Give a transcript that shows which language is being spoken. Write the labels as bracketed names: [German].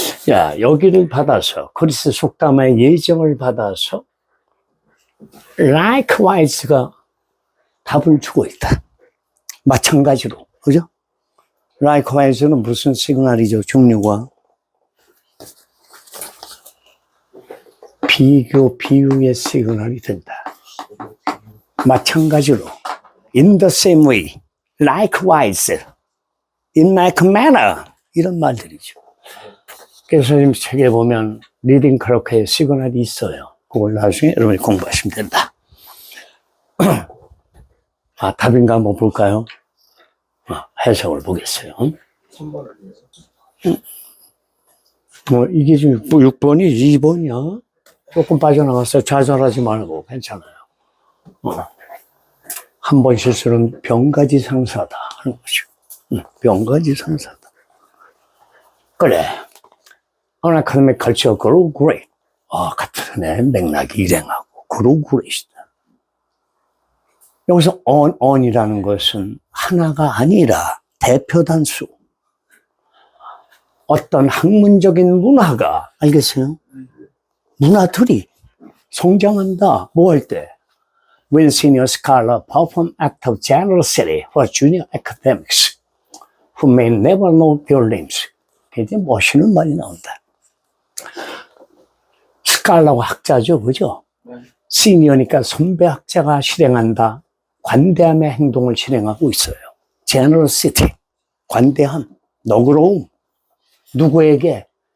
[Korean] 야, 여기를 받아서, 그리스 속담의 예정을 받아서, likewise가 답을 주고 있다. 마찬가지로. 그죠? likewise는 무슨 시그널이죠? 종류가. 비교, 비유의 시그널이 된다. 마찬가지로. [English] in the same way, likewise, in like manner. [Korean] 이런 말들이죠. 그래서 선생님 책에 보면 리딩 크로크의 시그널이 있어요. 그걸 나중에 여러분이 공부하시면 된다. 답인가 한번 볼까요? 해석을 보겠어요. 3번 아니에요? 이게 지금 6번이 2번이야. 조금 빠져나갔어요. 좌절하지 말고 괜찮아요. 한 번 실수는 병가지 상사다 하는 거죠. 병가지 상사다. 그래. [English] An academic culture grow great. [Korean] 같은 맥락이 일행하고 [English] grow great [Korean] 이다. 여기서 on이라는 것은 하나가 아니라 대표 단수. 어떤 학문적인 문화가, 알겠어요? 문화들이 성장한다. 뭐 할 때? [English] When senior scholar perform act of generosity for junior academics who may never know their names. [Korean] 굉장히 멋있는 말이 나온다. 스칼라가 학자죠, 그죠? 네. 시니어니까 선배 학자가 실행한다. 관대함의 행동을 실행하고 있어요. generosity, 관대함, 너그러움. 누구에게?